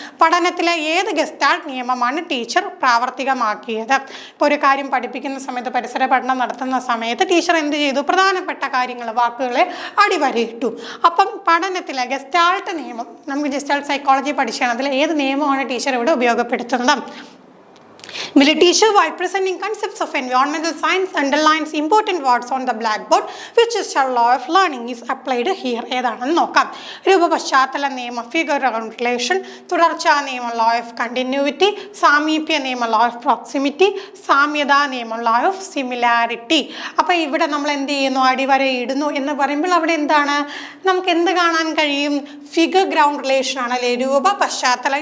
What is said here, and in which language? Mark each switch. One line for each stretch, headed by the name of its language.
Malayalam: പഠനത്തിലെ ഏത് ഗസ്റ്റാൾട്ട് നിയമമാണ് ടീച്ചർ പ്രാവർത്തികമാക്കിയത്? ഇപ്പോൾ ഒരു കാര്യം പഠിപ്പിക്കുന്ന സമയത്ത്, പരിസര പഠനം നടത്തുന്ന സമയത്ത് ടീച്ചർ എന്ത് ചെയ്തു? പ്രധാനപ്പെട്ട കാര്യങ്ങൾ, വാക്കുകളെ അടിവരയിട്ടു. അപ്പം പഠനത്തിലെ ഗസ്റ്റാൾട്ട് നിയമം, നമുക്ക് ഗസ്റ്റാൾട്ട് സൈക്കോളജി പഠിച്ചാണ്, അതിൽ ഏത് നിയമമാണ് ടീച്ചർ ഇവിടെ ഉപയോഗപ്പെടുത്തുന്നത്?
English: Mill teacher, while presenting concepts of environmental science, underlines important words on the blackboard, which is a law of learning is applied here.
Malayalam: ഏതാണെന്ന് നോക്കാം. രൂപപശ്ചാത്തല നിയമം, ഫിഗർ ഓഫ് റിലേഷൻ, തുടർച്ചാ നിയമം, ലോ ഓഫ് കണ്ടിന്യൂവിറ്റി, സാമീപ്യ നിയമം, ലോ ഓഫ് പ്രോക്സിമിറ്റി, സാമ്യതാ നിയമം, law of similarity. അപ്പോൾ ഇവിടെ നമ്മൾ എന്ത് ചെയ്യുന്നു? അടിവര ഇടുന്നു എന്ന് പറയുമ്പോൾ അവിടെ എന്താണ്? നമുക്ക് എന്ത് കാണാൻ കഴിയും? ഫിഗർ ഗ്രൗണ്ട് റിലേഷൻ ആണല്ലേ, രൂപ പശ്ചാത്തലം.